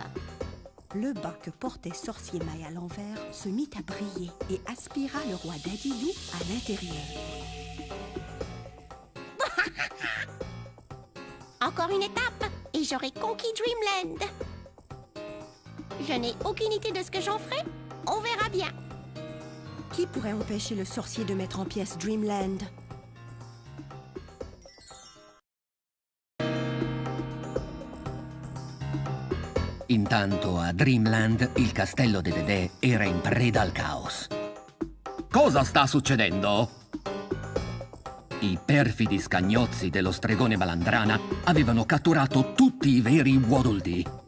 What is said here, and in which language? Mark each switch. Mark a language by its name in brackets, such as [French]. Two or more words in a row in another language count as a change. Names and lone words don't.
[French] Le bas que portait Sorcier Maille à l'envers se mit à briller et aspira le roi d'Adidou à l'intérieur. Encore une étape et j'aurai conquis Dreamland. Je n'ai aucune idée de ce que j'en ferai. On verra bien. Qui pourrait empêcher le sorcier de mettre en pièces Dreamland? [Italian] Intanto a Dreamland il castello di Dedede era in preda al caos. Cosa sta succedendo? I perfidi scagnozzi dello stregone Malandrana avevano catturato tutti i veri Waddle Dee.